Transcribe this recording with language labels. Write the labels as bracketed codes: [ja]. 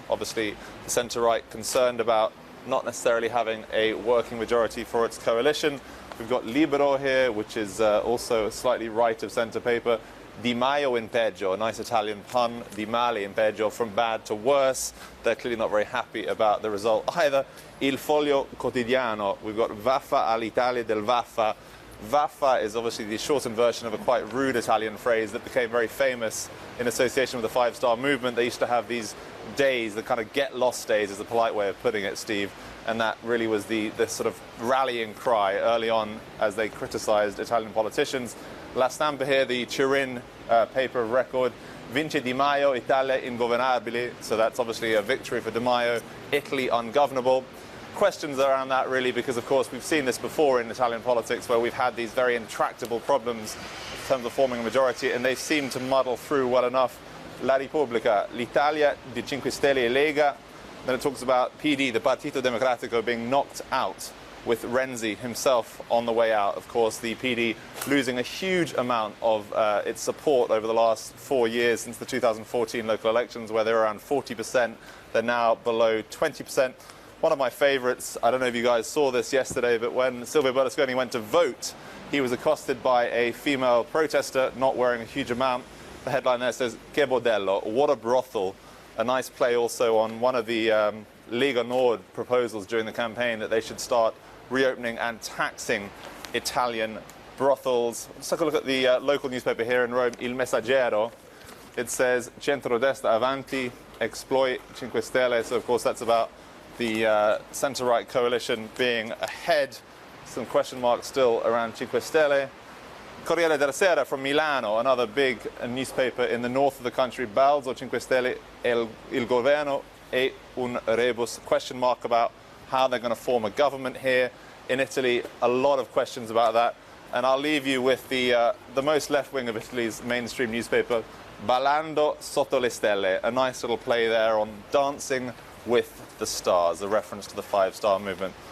[en] Obviously, the centre-right concerned about not necessarily having a working majority for its coalition. We've got Libero here, which is also a slightly right of centre paper. [it] Di Maio in peggio, [en] a nice Italian pun. [it] Di male in peggio, [en] from bad to worse. They're clearly not very happy about the result either. Il Foglio Quotidiano, we've got [it] Vaffa all'Italia del Vaffa. [en] Vaffa is obviously the shortened version of a quite rude Italian phrase that became very famous in association with the Five-Star Movement. They used to have these days, the kind of get-lost days is a polite way of putting it, Steve, and that really was the sort of rallying cry early on as they criticised Italian politicians. La Stampa here, the Turin paper of record, [it] Vince Di Maio, Italia ingovernabile, [en] so that's obviously a victory for Di Maio, Italy ungovernable. Questions around that really, because of course we've seen this before in Italian politics where we've had these very intractable problems in terms of forming a majority, and they seem to muddle through well enough. [it] La Repubblica, l'Italia di Cinque Stelle e Lega. [en] Then it talks about PD, the Partito Democratico, being knocked out with Renzi himself on the way out. Of course, the PD losing a huge amount of its support over the last 4 years since the 2014 local elections, where they were around 40%. They're now below 20%. One of my favourites, I don't know if you guys saw this yesterday, but when Silvio Berlusconi went to vote, he was accosted by a female protester not wearing a huge amount. The headline there says, [it] "Che bordello," [en] what a brothel. A nice play also on one of the Lega Nord proposals during the campaign that they should start reopening and taxing Italian brothels. Let's take a look at the local newspaper here in Rome, Il Messaggero. It says, [it] centrodestra avanti, exploit Cinque Stelle. [en] So, of course, that's about the centre-right coalition being ahead. Some question marks still around Cinque Stelle. Corriere della Sera from Milano, another big newspaper in the north of the country. [it] Balzo Cinque Stelle, il governo è un rebus. [en] Question mark about how they're going to form a government here in Italy. A lot of questions about that. And I'll leave you with the most left-wing of Italy's mainstream newspaper, [it] Ballando sotto le stelle. [en] A nice little play there on dancing with the stars, a reference to the Five-Star Movement.